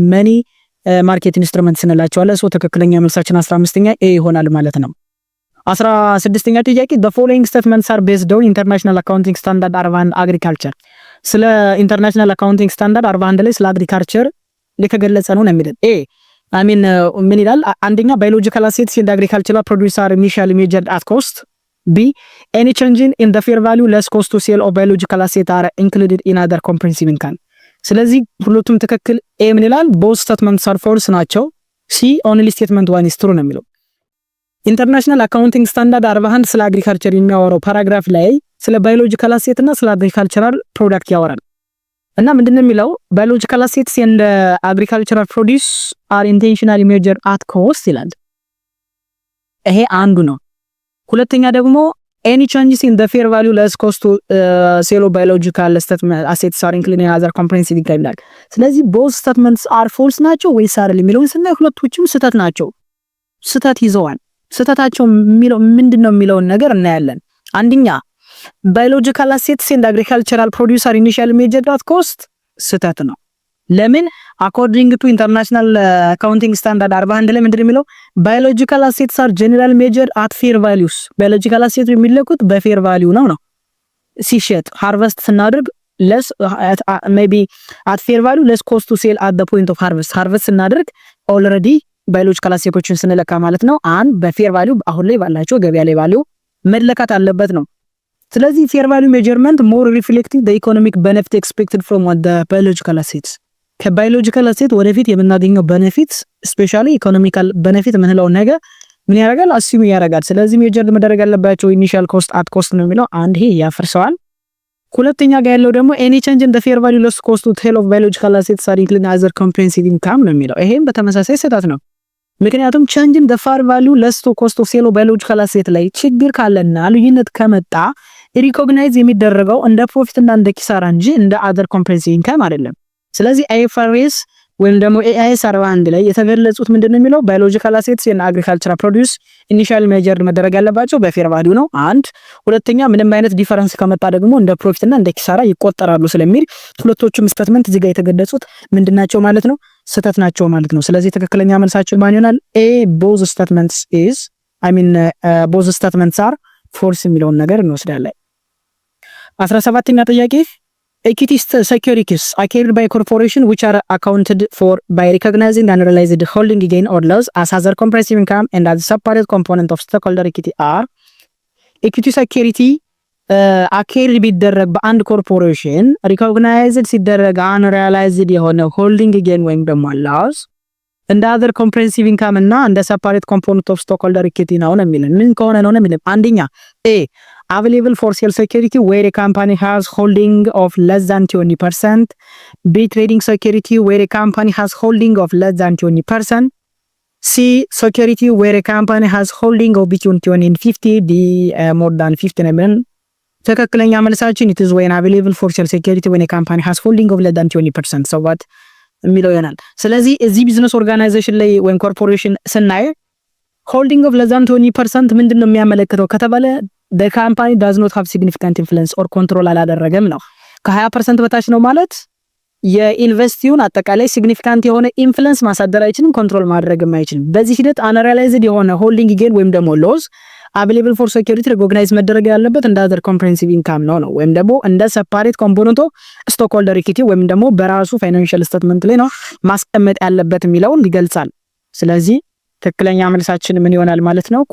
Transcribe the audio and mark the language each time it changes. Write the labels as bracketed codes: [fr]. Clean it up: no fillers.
[am] መኒ ማርኬት ኢንስትሩመንትስ እንላቸዋለን። ሶ ትክክለኛ መልሳችን 15ኛ ኤ ይሆናል ማለት ነው። 16ኛ ጥያቄ [en] the following statements are based on international accounting standard 41 agriculture [am] ስለ ኢንተርናሽናል አካውንቲንግ ስታንዳርድ 41 ላይ ስለ አግሪካልቸር ሊከገለጸ ነው የሚለው ኤ ምን ይላል? [en] አንደኛ biological assets in the agricultural produce are initially measured at cost. B any change in the fair value less cost to sale of biological assets are included in other comprehensive income. [am] ስለዚህ ሁለቱም ትክክል። ኤ ምን ይላል? [en] both statements are false [am] ናቸው። ሲ [en] only statement 1 is true [am] ነው የሚለው። ኢንተርናሽናል አካውንቲንግ ስታንዳርድ 41 ስለ አግሪካልቸር የሚያወራው ፓራግራፍ ላይ ስለ ባዮሎጂካል አሴት እና ስለ አግሪካልቸራል ፕሮዳክት ያወራል። እና ምንድነው የሚለው? [en] ባዮሎጂካል አሴትስ ኤንድ አግሪካልቸራል ፕሮዲዩስ አር ኢንቴንሽናሊ ሜጀርድ አት ኮስት [am] ይላል። ይሄ አንዱ ነው። ሁለተኛ ደግሞ [en] any changes in the fair value less cost to sale of biological assets are included in other comprehensive income [am] ይላል። ስለዚህ [en] both statements are false [am] ናቸው ወይስ አይደል የሚለውን ስናይ ሁለቶችም ስህተት ናቸው። ስህተት ይዘዋል። ስህተታቸው የሚለው ምንድነው የሚለውን ነገር እናያለን። አንደኛ [en] biological assets and agricultural produce are initially measured at cost [am] ስህተት ነው። ለምን? [en] according to international accounting standard 41 [am] ላይ ምንድነው የሚለው? [en] biological assets are generally measured at fair values biological assets [am] የሚለኩት በፌር ቫልዩ ነው። ሲሸጥ [en] harvest [am] ስናደርግ [en] less maybe at fair value less cost to sell at the point of harvest [am] ስናደርግ [en] already biological assets ስንለካ [am] ማለት ነው። በፌር ቫልዩ አሁን ላይ ባላቸው ገበያ ላይ ቫልዩ መለካት አለበት ነው። ስለዚህ [en] fair value measurement more reflecting the economic benefit expected from the biological assets [am] ከባዮሎጂካል አሴት ወደፊት የምናገኘው ቤኔፊት ስፔሻሊ ኢኮኖሚካል ቤኔፊት ምንለው ነገር ምን ያደርጋል? አሲሙ ያደርጋል። ስለዚህ ሜጀር መደረግ ያለባቸው ኢኒሺያል ኮስት አት ኮስት ነው የሚለው አንድ ይሄ ያፈርሰዋል። ሁለተኛ ጋር ያለው ደግሞ [en] any change in the fair value less cost to sale of biological assets are included as a comprehensive income [am] ነው የሚለው ይሄም በተመሳሳይ ስህተት ነው። ምክንያቱም [en] change in the fair value less to cost of sale of biological assets [am] ላይ ችግር ካለና ልዩነት ከመጣ ሪኮግናይዝ የሚደረገው እንደ ፕሮፊት እና እንደ ኪሳራ እንጂ እንደ [en] other comprehensive income [am] አይደለም። ስለዚህ IFRS ወይም ደግሞ AIS 41 ላይ የተገለጹት ምንድነው የሚለው? ባዮሎጂካል አሴትስ እና አግሪካልቸራል ፕሮዲዩስ ኢኒሺያል ሜጀር መደረግ ያለባቸው በፌር ቫልዩ ነው። አንድ ሁለተኛ ምንም አይነት ዲፈረንስ ከመጣ ደግሞ እንደ ፕሮፊት እና እንደ ኪሳራ ይቆጠራሉ ስለሚል ሁለቶቹም ስቴትመንት እዚህ ጋር የተገለጹት ምንድናቸው ማለት ነው? ስህተት ናቸው ማለት ነው። ስለዚህ ትክክለኛ መልሳችን ማን ይሆናል? [en] A both statements is both statements are false [am] የሚለውን ነገር እንወስዳለን። 17ኛ ጥያቄ [en] equity securities are carried by a corporation which are accounted for by recognizing the unrealized holding gain or loss as other comprehensive income and as a separate component of stockholder equity are equity security [am] carried ቢደረግ በአንድ ኮርፖሬሽን recognized ሲደረግ unrealized የሆነ holding gain ወይም ደግሞ loss እንደ [en] other comprehensive income [am] እና እንደ [en] separate component of stockholder equity [am] ነው የሚለው ምን ከሆነ ነው የሚለው? [en] አንደኛ A available for sale security where a company has holding of less than 20%. B trading security where a company has holding of less than 20%. C security where a company has holding of between 20 and 50. D more than 50 ትክክለኛ መልሳችን it is when available for sale security when a company has holding of less than 20%. so what [am] የሚለው ይሆናል። ስለዚህ እዚህ ቢዝነስ ኦርጋናይዜሽን ላይ ወይም ኮርፖሬሽን ስናይ [en] holding of less than 20% [am] ምንድነው የሚያመለክተው ከተባለ [en] the company does not have significant influence or control [am] አላደረገም ነው። ከ20% በታች ነው ማለት የኢንቨስቲውን አጠቃላይ ሲግኒፊካንት የሆነ ኢንፍሉዌንስ ማሳደር አይችልም፣ ኮንትሮል ማድረግም አይችልም። በዚህ ሂደት unrealized የሆነ holding gain ወይም ደግሞ loss [en] available for security [am] recognize መደረግ ያለበት እንደ [en] other comprehensive income [am] ነው ወይም ደግሞ እንደ [en] separate component of stockholder equity [am] ወይም ደግሞ በራሱ financial statement ላይ ነው ማስቀመጥ ያለበት የሚለውን ይገልጻል። ስለዚህ ትክክለኛ መልሳችን ምን ይሆናል ማለት ነው?